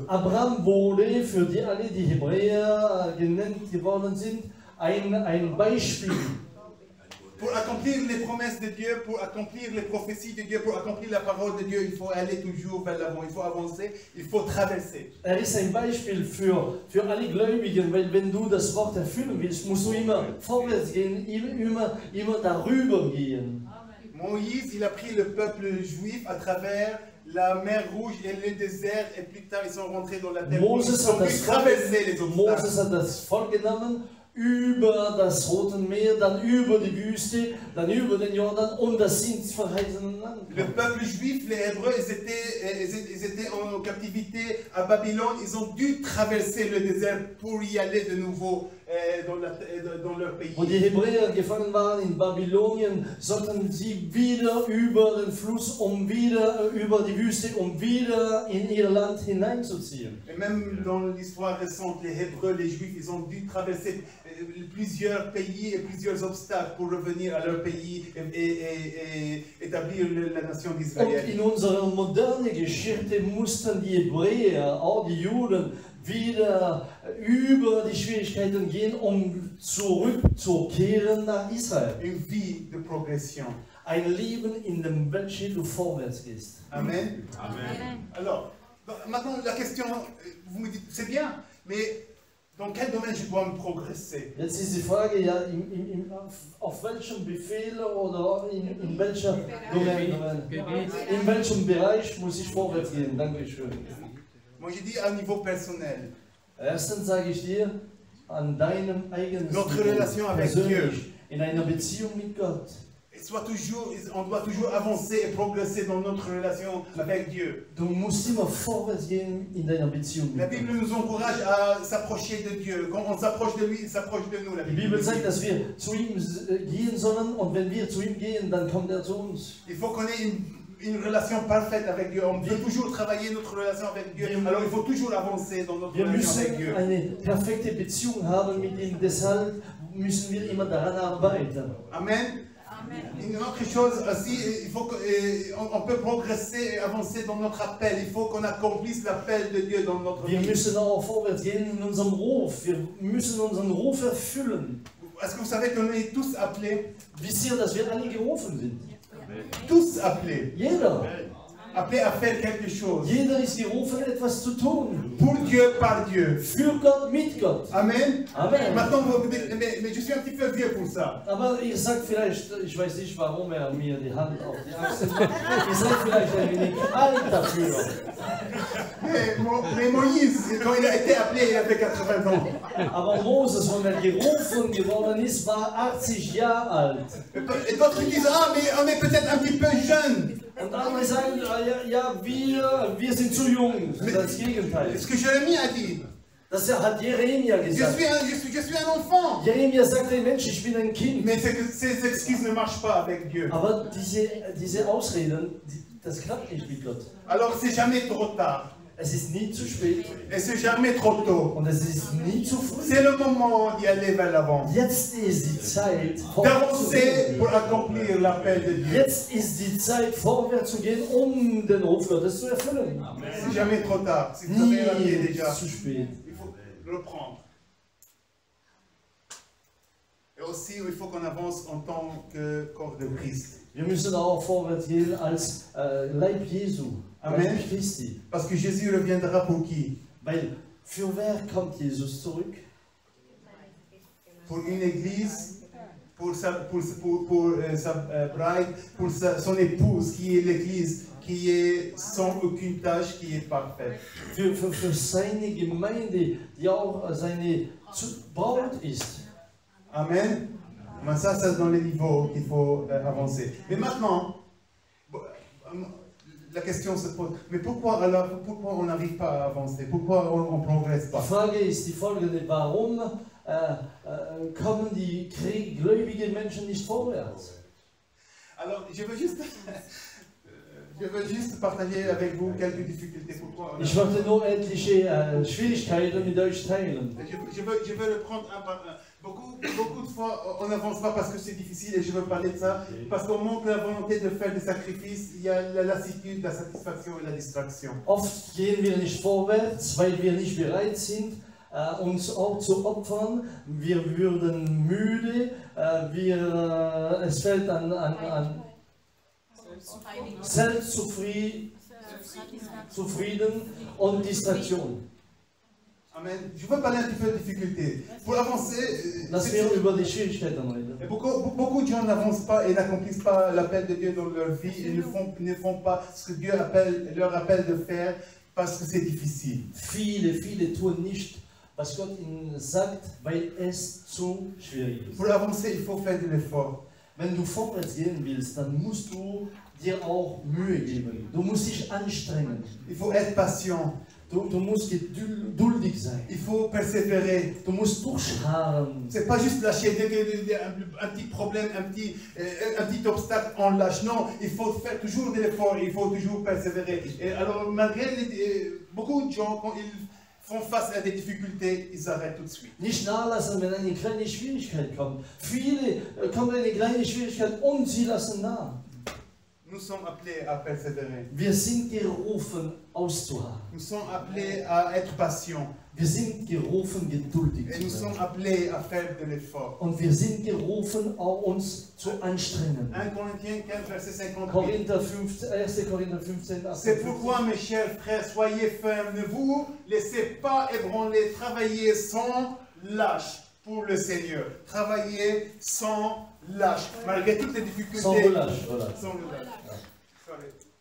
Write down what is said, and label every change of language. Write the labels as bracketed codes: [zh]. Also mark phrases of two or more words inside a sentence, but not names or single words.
[de] Abraham wurde für alle, die Hebräer genannt geworden sind, ein Beispiel. [fr] Pour accomplir les promesses de Dieu, pour accomplir les prophéties de Dieu, pour accomplir la parole de Dieu, il faut aller toujours vers l'avant, il faut avancer, il faut traverser. [de] Ist ein Beispiel für alle Gläubigen, weil wenn du das Wort erfüllen willst, musst du immer vorwärts gehen, immer darüber gehen. [fr] Moïse, il a pris le peuple juif à travers la mer Rouge et le désert, et plus tard ils sont rentrés dans la terre. [de] Moses [fr] traverser les obstacles. [de] hat das Volk genommen, über das Rote Meer, dann über die Wüste, dann über den Jordan und das ins verheißene Land. [fr] Le peuple juif, les Hébreux, ils étaient en captivité à Babylone, ils ont dû traverser le désert pour y aller de nouveau dans leur pays. [de] Wo die Hebräer gefangen waren in Babylonien, sollten sie wieder über den Fluss, wieder über die Wüste, wieder in ihr Land hineinzuziehen. [fr] Et même dans l'histoire récente, les Hébreux, les Juifs, ils ont dû traverser plusieurs pays et plusieurs obstacles pour revenir à leur pays et établir la nation [de] Und [fr] d'Israël. [de] in unserer modernen Geschichte mussten die Hebräer, auch die Juden, wieder über die Schwierigkeiten gehen, zurückzukehren nach Israel. [fr] Une vie de progression. [de] Ein Leben, in dem welches du vorwärts gehst. Amen. Amen. [fr] Alors, maintenant la question, vous me dites, c'est bien, mais dans quel domaine je dois me progresser? [de] Jetzt ist die Frage, ja, auf welchem Befehl oder in welcher Domain, in welchem Bereich muss ich vorwärts gehen? Dankeschön. [fr] Moi, je dis à niveau personnel. [de] Erstens sage ich dir, an deinem eigenen [fr] Notre relation avec Dieu. [de] persönlich, in einer Beziehung mit Gott. [fr] On doit toujours avancer et progresser dans notre relation avec Dieu. [de] Du musst immer vorwärts gehen in deiner Beziehung [fr] La [de] mit [fr] Bible [de] Gott. [fr] nous encourage à s'approcher de Dieu. Quand on s'approche de lui, il s'approche de nous. La [de] Die [fr] Bible [de] Bibel [fr] nous [de] sagt, [fr] dit. [de] dass wir zu ihm gehen sollen und wenn wir zu ihm gehen, dann kommt er zu uns. [fr] Il faut qu'on ait une relation parfaite avec Dieu. On peut toujours travailler notre relation avec Dieu. Alors il faut toujours avancer dans notre [de] Wir [fr] relation [de] müssen [fr] avec Dieu. [de] eine perfekte Beziehung haben mit ihm, deshalb müssen wir immer daran arbeiten. Amen. [fr] Une autre chose aussi, il faut on peut progresser et avancer dans notre appel. Il faut qu'on accomplisse l'appel de Dieu dans notre [de] Wir [fr] vie. [de] müssen auch vorwärts gehen in unserem Ruf. Wir müssen unseren Ruf erfüllen. [fr] Est-ce que vous savez qu'on est tous appelés? [de] Wisst ihr, dass wir alle gerufen sind? [fr] Tous appelés. [de] Jeder. [fr] Appelés à faire quelque chose. [de] Jeder ist gerufen, etwas zu tun. [fr] Pour Dieu, par Dieu. [de] Für Gott, mit Gott. Amen. Amen. [fr] Maintenant, mais je suis un petit peu vieux pour ça. [de] Aber ihr sagt vielleicht, ich weiß nicht, warum er mir die Hand auf die Achsel macht. Ihr seid vielleicht ein wenig alt dafür. [fr] Mais Moïse, quand il a été appelé, il avait 80 ans. [de] Aber Moses, wenn er gerufen geworden ist, war 80 Jahre alt. [fr] Et d'autres disent, ah, mais on est peut-être un petit peu jeune. [de] Und andere sagen, ja, wir sind zu jung. Das ist das Gegenteil. [fr] Ce que Jérémie a dit. [de] Das hat Jeremia [fr] Je [de] gesagt. [fr] suis un enfant. [de] Jeremia sagt, hey Mensch, ich bin ein Kind. [fr] Mais ces excuses ne marchent pas avec Dieu. [de] Aber diese Ausreden, das klappt nicht mit Gott. [fr] Alors c'est jamais trop tard. [de] Es ist nie zu spät [fr] Et c'est jamais trop tôt. [de] und es ist nie zu früh. [fr] C'est le moment d'y aller vers l'avant. [de] Jetzt ist die Zeit, [fr] D'avancer [de] vorzugehen. [fr] pour accomplir l'appel de Dieu. [de] Jetzt ist die Zeit, vorwärts zu gehen, um den Ruf Gottes zu erfüllen. [fr] C'est jamais trop tard. Si vous avez raté [de] Nie [fr] déjà, [de] zu spät. [fr] il faut reprendre. Et aussi, il faut qu'on avance en tant que corps de Christ. [de] Wir müssen auch vorwärts gehen als Leib Jesu. Amen. Leib Christi. [fr] Parce que Jésus reviendra pour qui? [de] Weil für wer kommt Jesus zurück? [fr] Pour une église, pour sa bride, pour son épouse qui est l'église, qui est sans aucune tâche, qui est parfaite. [de] Für seine Gemeinde, die auch seine Braut ist. Amen. [fr] Mais ça, c'est dans les niveaux qu'il faut avancer. Mais maintenant, la question se pose, mais pourquoi on n'arrive pas à avancer? Pourquoi on ne progresse [de] Die [fr] pas? [de] Frage ist die folgende: Warum kommen die gläubigen Menschen nicht vorwärts? [fr] Alors, je veux juste partager avec vous quelques difficultés. Pourquoi [de] Ich möchte nur etliche Schwierigkeiten mit euch teilen. [fr] je veux le prendre un par un. Beaucoup de fois, on n'avance pas parce que c'est difficile et je veux parler de ça. Parce qu'on manque la volonté de faire des sacrifices, il y a la lassitude, la satisfaction et la distraction. [de] Oft gehen wir nicht vorwärts, weil wir nicht bereit sind, uns auch zu opfern. Wir würden müde, es fällt an Selbstzufrieden und Distraktion. Amen. [fr] Je veux parler un petit peu de difficulté. Pour avancer, [de] Lass wir über die Schwierigkeiten reden. [fr] beaucoup de gens n'avancent pas et n'accomplissent pas l'appel de Dieu dans leur vie et ne font pas ce que Dieu leur appelle de faire parce que c'est difficile. [de] Viele tun nicht, was Gott ihnen sagt, weil es zu schwierig ist. Pour avancer, il faut faire de l'effort. Wenn du vorwärts gehen willst, dann musst du dir auch Mühe geben. Du musst dich anstrengen. [fr] Il faut être patient. [de] Du musst geduldig sein. [fr] Il faut persévérer. [de] Du musst durchharren. [fr] C'est pas juste lâcher un petit problème, un petit obstacle, on lâche. Non, il faut faire toujours de l'effort, il faut toujours persévérer. Et alors, malgré beaucoup de gens, quand ils font face à des difficultés, ils arrêtent tout de suite. [de] Nicht nachlassen, wenn eine kleine Schwierigkeit kommt. Viele kommt eine kleine Schwierigkeit und sie lassen nach. [fr] Nous sommes appelés à persévérer. [de] Wir sind gerufen, auszuharren. [fr] Nous sommes appelés à être patients. [de] Wir sind gerufen, geduldig [fr] Et nous [de] zu [fr] sommes [de] sein. [fr] appelés à faire de l'effort. [de] Und wir sind gerufen, auch uns zu anstrengen. [fr] 1 Corinthiens 15, verset 58. [de] Korinther 15, 1. Korinther 15, [fr] C'est [de] 58. [fr] pourquoi, mes chers frères, soyez fermes. Ne vous laissez pas ébranler. Travaillez sans lâche pour le Seigneur. Travaillez sans lâche. Malgré toutes les difficultés. Sans relâche, voilà. Sans relâche. Sorry. Oui.